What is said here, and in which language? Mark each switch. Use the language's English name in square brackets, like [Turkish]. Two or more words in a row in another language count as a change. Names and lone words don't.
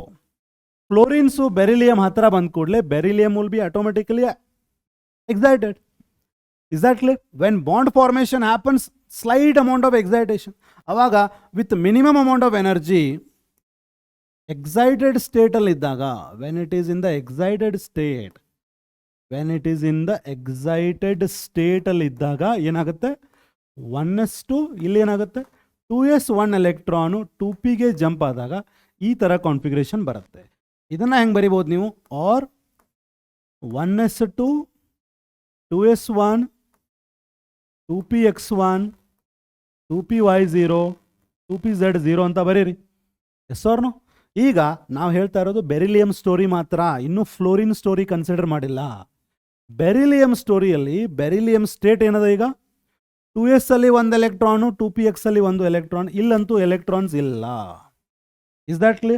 [English] fluorines beryllium [Kannada] ಹತ್ತಿರ ಬಂದ ಕೂಡಲೇ [English] beryllium will be automatically excited. Is that clear? When bond formation happens, slight amount of excitation. ಅವಾಗ with minimum amount of energy excited [Kannada] ಸ್ಟೇಟಲ್ಲಿ ಇದ್ದಾಗ, [English] When it is in the excited state, when it is in the excited [Kannada] ಸ್ಟೇಟಲ್ಲಿ ಇದ್ದಾಗ ಏನಾಗುತ್ತೆ? 1s2, ಇಲ್ಲಿ ಏನಾಗುತ್ತೆ? 2s1 ಎಲೆಕ್ಟ್ರಾನು 2pಗೆ ಜಂಪ್ ಆದಾಗ ಈ ಥರ ಕಾನ್ಫಿಗರೇಷನ್ ಬರುತ್ತೆ. ಇದನ್ನು ಹೆಂಗೆ ಬರಿಬೋದು ನೀವು? ಆರ್ 1s2 2s1 2px1 2py0 2pz0 ಅಂತ ಬರೀರಿ. [English] Yes or no? [Kannada] ಈಗ ನಾವು ಹೇಳ್ತಾ ಇರೋದು [English] beryllium story [Kannada] ಮಾತ್ರ, ಇನ್ನೂ [English] fluorine story consider [Kannada] ಮಾಡಿಲ್ಲ. ಬೆರಿಲಿಯಂ ಸ್ಟೋರಿಯಲ್ಲಿ [English] beryllium state [Kannada] ಏನದ ಈಗ? 2s ಅಲ್ಲಿ 1 ಎಲೆಕ್ಟ್ರಾನು, 2px ಅಲ್ಲಿ 1 ಎಲೆಕ್ಟ್ರಾನ್. ಇಲ್ಲಂತೂ ಎಲೆಕ್ಟ್ರಾನ್ಸ್ ಇಲ್ಲ. [English] Is that clear?